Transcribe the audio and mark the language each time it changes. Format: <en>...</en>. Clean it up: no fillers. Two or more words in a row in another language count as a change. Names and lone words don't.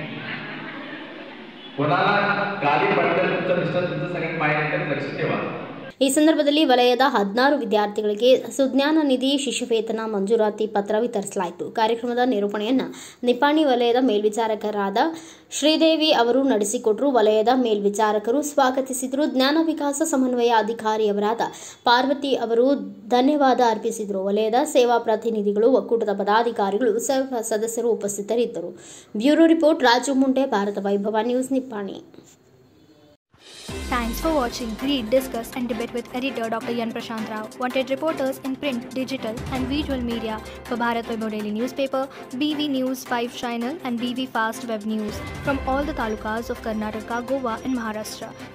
<mr>कोणाला खाली म्हटलं तुमचं मिस्टर तुमचं सगळ्यात माहीत नाही लक्ष ठेवा.</mr> <kn>ಈ ಸಂದರ್ಭದಲ್ಲಿ ವಲಯದ 16 ವಿದ್ಯಾರ್ಥಿಗಳಿಗೆ ಸುಜ್ಞಾನ ನಿಧಿ ಶಿಷ್ಯವೇತನ ಮಂಜೂರಾತಿ ಪತ್ರ ವಿತರಿಸಲಾಯಿತು. ಕಾರ್ಯಕ್ರಮದ ನಿರೂಪಣೆಯನ್ನು ನಿಪಾಣಿ ವಲಯದ ಮೇಲ್ವಿಚಾರಕರಾದ ಶ್ರೀದೇವಿ ಅವರು ನಡೆಸಿಕೊಟ್ಟರು. ವಲಯದ ಮೇಲ್ವಿಚಾರಕರು ಸ್ವಾಗತಿಸಿದರು. ಜ್ಞಾನ ವಿಕಾಸ ಸಮನ್ವಯ ಅಧಿಕಾರಿಯವರಾದ ಪಾರ್ವತಿ ಅವರು ಧನ್ಯವಾದ ಅರ್ಪಿಸಿದರು. ವಲಯದ ಸೇವಾ ಪ್ರತಿನಿಧಿಗಳು, ಒಕ್ಕೂಟದ ಪದಾಧಿಕಾರಿಗಳು, ಸದಸ್ಯರು ಉಪಸ್ಥಿತರಿದ್ದರು. ಬ್ಯೂರೋ ರಿಪೋರ್ಟ್ ರಾಜು ಮುಂಡೆ, ಭಾರತ ವೈಭವ ನ್ಯೂಸ್, ನಿಪಾಣಿ.</kn> <en>Thanks for watching. Read, discuss and debate with editor Dr. Yan Prashant Rao. Wanted reporters in print, digital and visual media for Bharat Vaibhav Daily Newspaper, BV News 5 Channel and BV Fast Web News from all the talukas of Karnataka, Goa and Maharashtra.</en>